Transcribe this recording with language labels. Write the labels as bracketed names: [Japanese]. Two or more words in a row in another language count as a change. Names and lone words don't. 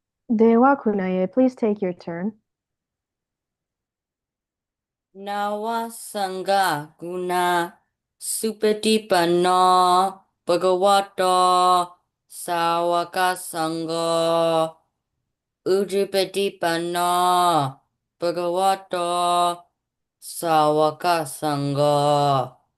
[English] Dewa Kunaye, please take your turn. [Pali] Nawa Sangha Guna Supatipanno Bhagavato Sawaka Sangha Ujjipatipanno Bhagavato Sawaka Sangha